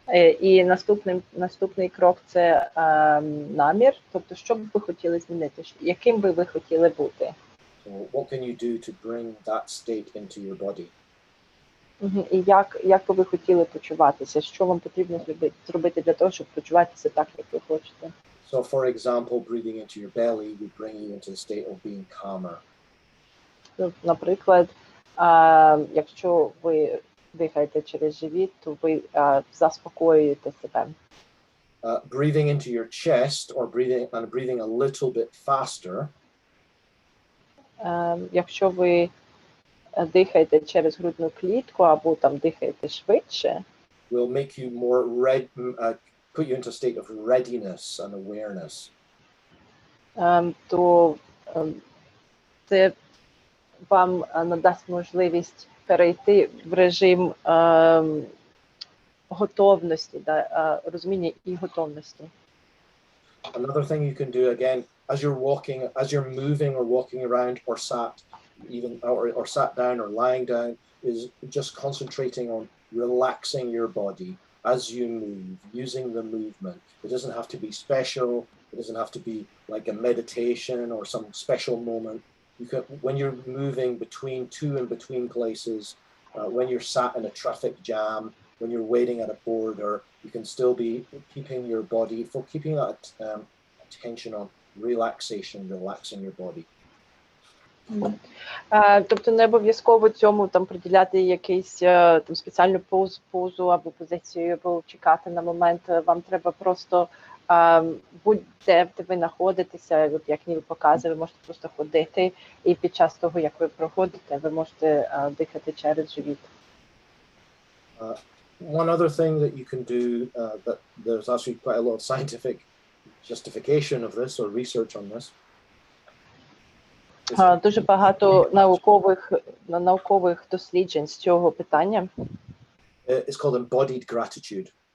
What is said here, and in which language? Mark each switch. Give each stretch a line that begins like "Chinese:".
Ukrainian: І наступний крок – це намір, тобто, що б ви хотіли змінити, яким би ви хотіли бути.
English: So what can you do to bring that state into your body?
Ukrainian: І як би ви хотіли почуватися, що вам потрібно зробити для того, щоб почуватися так, як ви хочете.
English: So for example, breathing into your belly would bring you into the state of being calmer.
Ukrainian: Наприклад, якщо ви дихаєте через живіт, то ви заспокоюєте себе.
English: Breathing into your chest or breathing a little bit faster.
Ukrainian: Якщо ви дихаєте через грудну клітку або там дихаєте швидше,
English: will make you more put you into a state of readiness and awareness.
Ukrainian: То це вам надасть можливість перейти в режим готовності, розуміння і готовності.
English: Another thing you can do again, as you're moving or walking around or sat down or lying down, is just concentrating on relaxing your body as you move, using the movement. It doesn't have to be special. It doesn't have to be like a meditation or some special moment. When you're moving between places, when you're sat in a traffic jam, when you're waiting at a border, you can still be keeping your body, keeping that attention on relaxing your body.
Ukrainian: Тобто не обов'язково цьому там приділяти якийсь там спеціальну позу або позицію, або чекати на момент. Вам треба просто будь-де ви знаходитеся, от як Ніл показує, ви можете просто ходити, і під час того, як ви проходите, ви можете дихати через живіт.
English: One other thing that you can do, that there's actually quite a lot of scientific justification of this or research on this,
Ukrainian: Дуже багато наукових досліджень з цього питання.
English: It's called Embodied Gratitude.